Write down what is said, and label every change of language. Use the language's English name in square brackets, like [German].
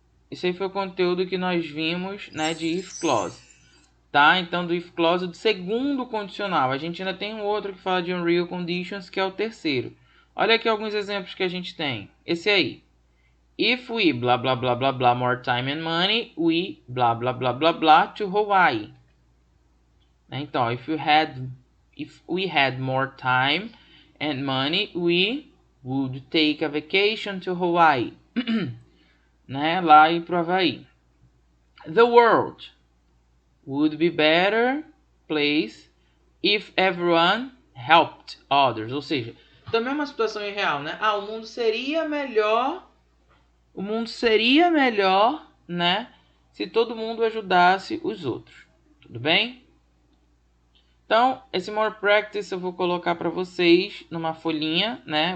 [Portuguese] Esse aí foi o conteúdo que nós vimos, né? De if clause, tá? Então, do if clause do segundo condicional. A gente ainda tem um outro que fala de unreal conditions, que é o terceiro. Olha aqui alguns exemplos que a gente tem. Esse aí. [English] If we blah blah blah blah blah more time and money, we blah blah blah blah blah to Hawaii. Então, if we had more time and money, we would take a vacation to Hawaii. Né? [Portuguese] Lá ir pro Havaí. [English] The world would be better place if everyone helped others. [Portuguese] Ou seja, também é uma situação irreal, né? O mundo seria melhor. O mundo seria melhor, né? Se todo mundo ajudasse os outros. Tudo bem? Então, esse more practice eu vou colocar para vocês numa folhinha, né?